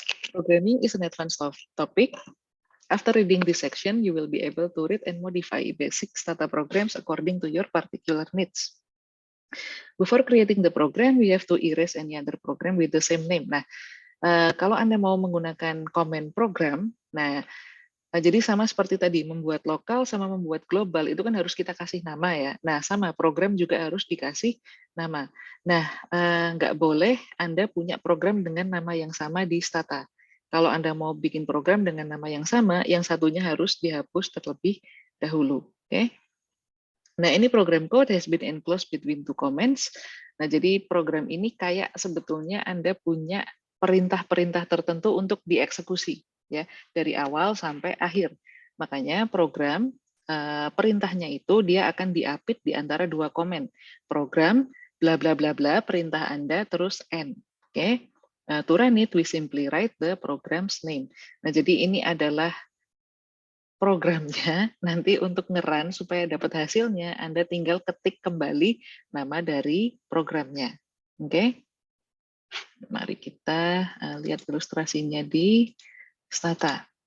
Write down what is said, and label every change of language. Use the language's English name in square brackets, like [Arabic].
[English] Programming is an advanced topic. After reading this section, you will be able to read and modify basic Stata programs according to your particular needs. Before creating the program, we have to erase any other program with the same name. [Indonesian] Nah, kalau Anda mau menggunakan comment program, nah, jadi sama seperti tadi, membuat lokal sama membuat global, itu kan harus kita kasih nama ya. Nah, sama, program juga harus dikasih nama. Nah, nggak boleh Anda punya program dengan nama yang sama di Stata. Kalau Anda mau bikin program dengan nama yang sama, yang satunya harus dihapus terlebih dahulu. Oke? Nah, ini [English] program code has been enclosed between two comments. [Indonesian] Nah, jadi program ini kayak sebetulnya Anda punya perintah-perintah tertentu untuk dieksekusi ya, dari awal sampai akhir. Makanya program perintahnya itu dia akan diapit di antara dua komen. Program bla bla bla bla, perintah Anda terus end. Oke. [English] To run it, we simply write the program's name. [Indonesian] Nah, jadi ini adalah programnya. Nanti untuk ngeran supaya dapat hasilnya, Anda tinggal ketik kembali nama dari programnya. Oke? Mari kita lihat ilustrasinya di Stata.